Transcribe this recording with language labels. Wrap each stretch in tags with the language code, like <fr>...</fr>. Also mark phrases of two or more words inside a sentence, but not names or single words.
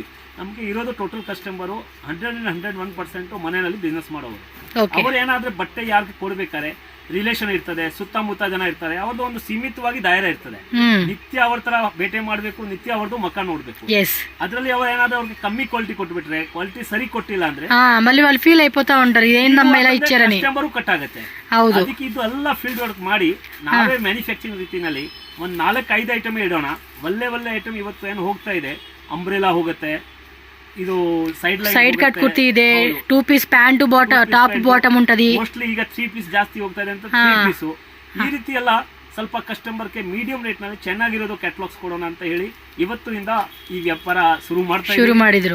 <kn>ನಮ್ಗೆ ಇರೋದು</kn> <en>total customer</en> <kn>101% ಮನೆಯಲ್ಲಿ ಬಿಸ್ನೆಸ್ ಮಾಡೋರು. ಅವರು ಏನಾದ್ರೆ ಬಟ್ಟೆ ಯಾರಿಗೆ ಕೊಡ್ಬೇಕಾರೆ ರಿಲೇಷನ್ ಇರ್ತದೆ, ಸುತ್ತಮುತ್ತ ಜನ ಇರ್ತಾರೆ, ಅವ್ರದ್ದು ಒಂದು ಸೀಮಿತವಾಗಿ ದಾಯರ ಇರ್ತದೆ. ನಿತ್ಯ ಅವ್ರ ತರ ಭೇಟಿ ಮಾಡ್ಬೇಕು, ನಿತ್ಯ ಅವ್ರದ್ದು ಮಕ್ಕ ನೋಡ್ಬೇಕು. ಅದ್ರಲ್ಲಿ ಅವ್ರು ಏನಾದ್ರೂ ಅವ್ರಿಗೆ ಕಮ್ಮಿ ಕ್ವಾಲಿಟಿ ಕೊಟ್ಬಿಟ್ರೆ, ಕ್ವಾಲಿಟಿ ಸರಿ ಕೊಟ್ಟಿಲ್ಲ ಅಂದ್ರೆ</kn> <te>ಮళ్ళీ వాళ్ళు ఫీల్ అయిపోతా ఉంటారు ఏం నమ్మేలా ఇచ్చారని.</te> <en>customer cut</en> <kn>ಆಗುತ್ತೆ. ಅದಕ್ಕೆ ಇದು ಎಲ್ಲ</kn> <en>field work</en> <kn>ಮಾಡಿ ನಾವೇ ಮ್ಯಾನುಫ್ಯಾಕ್ಚರಿಂಗ್ ರೀತಿನಲ್ಲಿ ಒಂದ್ 4-5 ಐಟಮ್ ಇಡೋಣ. ಒಳ್ಳೆ ಐಟಮ್ ಇವತ್ತು ಏನು ಹೋಗ್ತಾ ಇದೆ. ಅಂಬ್ರೆಲಾ ಹೋಗುತ್ತೆ, ಇದು</kn> <en>side cut</en> <kn>ಕುರ್ತಿ ಇದೆ, 2</kn> <en>piece pant top bottom</en> <kn>ಉಂಟದಿ. ಮೋಸ್ಟ್ಲಿ ಈಗ 3 ಪೀಸ್ ಜಾಸ್ತಿ ಹೋಗ್ತಾ ಇದೆ ಅಂತ 3 ಪೀಸ್. ಈ ರೀತಿ ಎಲ್ಲ ಸ್ವಲ್ಪ ಕಸ್ಟಮರ್ಗೆ</kn> <en>medium rate</en> <kn>ನಲ್ಲಿ ಚೆನ್ನಾಗಿರೋದು ಕ್ಯಾಟಲಾಗ್ಸ್ ಕೊಡೋಣ ಅಂತ ಹೇಳಿ ಇವತ್ತಿನಿಂದ ಈ ವ್ಯಾಪಾರ ಶುರು ಮಾಡಿದ್ರು.</kn>